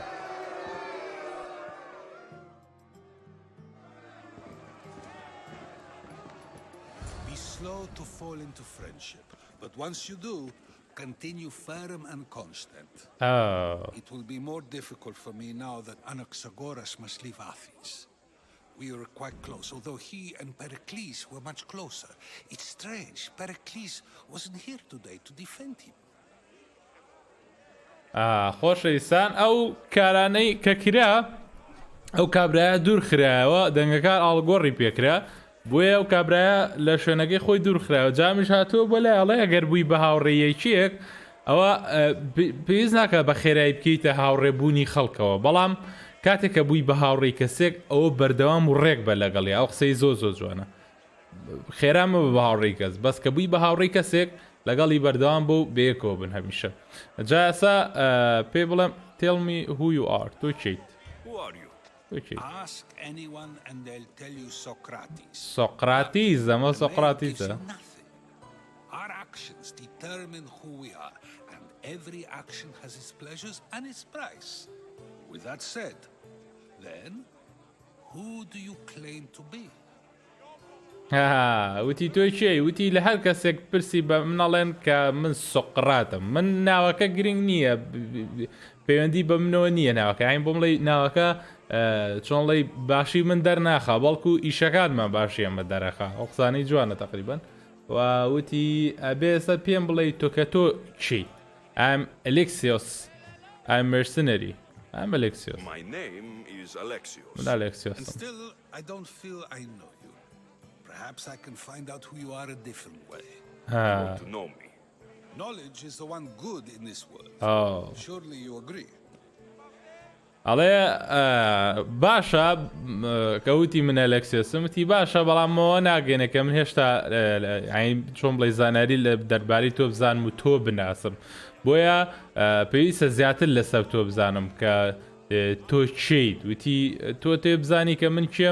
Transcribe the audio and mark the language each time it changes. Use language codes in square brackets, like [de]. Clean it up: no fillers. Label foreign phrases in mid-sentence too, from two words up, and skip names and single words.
[en] Be slow to fall into friendship, but once you do, continue firm and constant. It will be more difficult for me now that Anaxagoras must leave Athens. We were quite close, although he and Pericles were much closer. It's strange, Pericles wasn't here today to defend him. [ckb] خۆشەویستان ئەو کارانەی کە کرا ئەو کابرایە دوور خراوە دەنگەکان ئاڵگۆڕی پێکرا بۆیە ئەو کابرایە لە شوێنەکەی خۆی دوور خراوە جامیش هاتووە بۆ لایڵێ ئەگەر بووی بە هاوڕێیەکیەک ئەوە پێویست ناکە بە خێرایی بکەیتە هاوڕێبوونی خەڵکەوە بەڵام کاتێک کە بووی بە هاوڕێی کەسێک ئەوە بەردەوام و ڕێک بە لەگەڵی ئەو قسەی زۆ جوانە خێرامە بە هاوڕێی کەس بەس کە بووی بە هاوڕێی کەسێک لەگەڵی بەردەوام بۆ بەیەکەوە بن هەمیشە جا ئێستا پێ بڵێم [en] tell me who you are [ckb] تۆ چیت [en] Who are you? Ask anyone and they'll tell you Socrates. [ckb] سۆقراتیس ئەمە سۆقراتیسە [en] Our actions determine who we are, and every action has its pleasures and its price. With that said, then, who do you claim to be? [ckb] وتی تۆی چێ وتی لە هەر کەسێک پرسی بە منەڵێن کە من سۆقراتم من ناوەکە گرنگ نییە پەیوەندی بە منەوە نییە ناوەکە ئاین بۆم لەی ناوەکە چۆنڵی باشی من دەرناخە بەڵکو ئیشەکانمان باشی ئەمە دەرەخە ئەو قسانەی جوانە تقریبان وتی ئەبێ ئێستا پێم بڵێ تۆ کە تۆ چیت I'm Alexios. [en] I'm mercenary. I'm Alexios. My name is Alexios. [ckb] من Alexios. [en] And still, I don't feel I know you. Perhaps I can find out who you are a different way. Want to know me? Knowledge is the one good in this world. Oh. Surely you agree. [ckb] ئەڵێ باشە کەوتی من ئەلەکسیۆسم وتی باشە بەڵامەوە ناگەێنە کە من هێشتا چۆن بڵێ زانیاری لە دەربارەی تۆ بزانم و تۆ بناسم بۆیە پێویستە زیاتر لەسەر تۆ بزانم کە تۆ چیت وتی تۆ تێ بزانی کە من کێم